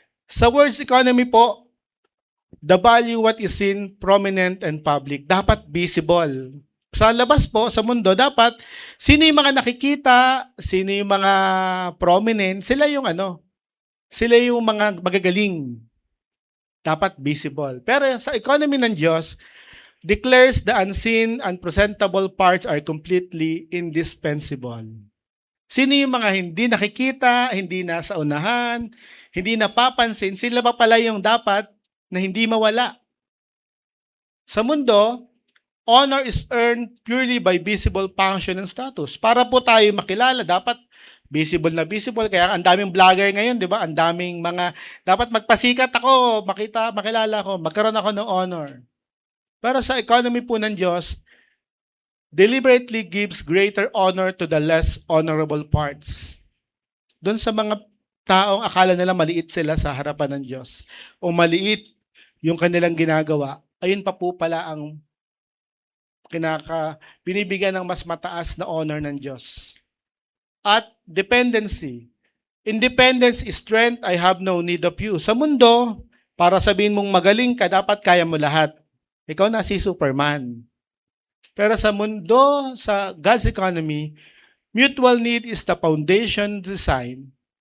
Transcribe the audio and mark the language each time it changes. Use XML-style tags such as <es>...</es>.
<en>Sa words economy po, the value what is seen, prominent, and public.</en> <tl>Dapat visible. Sa labas po, sa mundo, dapat sino yung mga nakikita, sino yung mga prominent, sila yung sila yung mga magagaling. Dapat visible. Pero sa economy ng Diyos,</tl> <en>declares the unseen, unpresentable parts are completely indispensable.</en> <tl>Sino yung mga hindi nakikita, hindi nasa unahan, hindi napapansin, sila ba pala yung dapat na hindi mawala? Sa mundo,</tl> <en>honor is earned purely by visible function and status.</en> <tl>Para po tayo makilala, dapat visible na visible. Kaya ang daming vlogger ngayon, di ba? Ang daming dapat magpasikat ako, makilala ko, magkaroon ako ng honor. Pero sa economy po ng Diyos,</tl> <en>deliberately gives greater honor to the less honorable parts.</en> <tl>Doon sa mga taong akala nila maliit sila sa harapan ng Diyos o maliit yung kanilang ginagawa, ayun pa po pala ang binibigyan ng mas mataas na honor ng Diyos. At dependency.</tl> <en>Independence is strength, I have no need of you.</en> <tl>Sa mundo, para sabihin mong magaling ka, dapat kaya mo lahat. Ikaw na si Superman. Pero sa mundo, sa God's economy,</tl> <en>mutual need is the foundation design.</en>